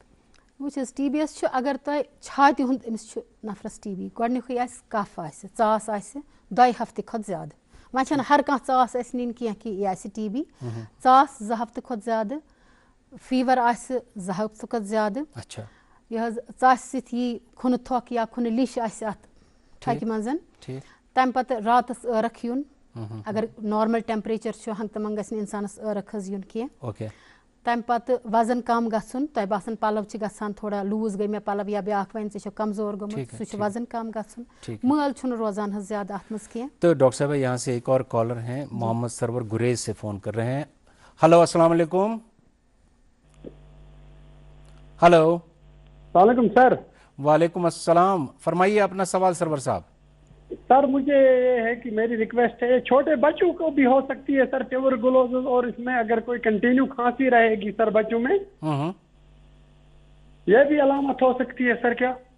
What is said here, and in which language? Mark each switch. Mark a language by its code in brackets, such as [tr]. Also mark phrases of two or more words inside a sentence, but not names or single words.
[ks] وٕچھ حظ ٹی بی یس چھُ اگر تۄہہِ چھاتہِ ہُنٛد أمِس چھُ نفرس ٹی بی گۄڈنیُکُے آسہِ کف آسہِ ژاس آسہِ 2 ہفتہٕ کھۄتہٕ زیادٕ, وۄنۍ چھنہٕ ہر کانٛہہ ژاس اسہِ نِنۍ کینٛہہ کہِ یہِ آسہِ ٹی بی, ژاس 2 ہفتہٕ کھۄتہٕ زیادٕ, فیور آسہِ 2 ہفتہٕ کھۄتہٕ زیادٕ, یہِ حظ ژاسہِ سۭتۍ یی کھُنہٕ تھۄکھ یا کھُنہٕ لیٚش آسہِ اتھ ٹھۄکہِ منٛز, تمہِ پتہٕ راتس ٲرکھ یُن, اگر [en] normal temperature [ks] چھُ ہنٛگہٕ تہٕ منٛگہٕ گژھِ نہٕ انسانس ٲرکھ حظ یُن کینٛہہ. تمہِ پتہٕ وزن کم گژھُن, تۄہہِ باسان پلو چھِ گژھان تھوڑا لوٗز گٔے مےٚ پلو یا بیاکھ وَنہِ ژےٚ چھُ کمزور گوٚمُت سُہ چھُ وزن کم گژھُن, مٲل چھُنہٕ روزان حظ زیادٕ اتھ منٛز کینٛہہ. [ur] تو ڈاکٹر صاحب یہاں سے ایک اور کالر ہیں محمد سرور گریز سے فون کر رہے ہیں. ہلو السلام علیکم. ہلو السلام علیکم سر. وعلیکم السلام, فرمائیے اپنا سوال سرور صاحب. سر مجھے یہ ہے کہ میری ریکویسٹ ہے, چھوٹے بچوں کو بھی ہو سکتی ہے سر فیور گلوزز, اور اس میں اگر کوئی کنٹینیو کھانسی رہے گی سر بچوں میں یہ بھی علامت ہو سکتی ہے سر کیا؟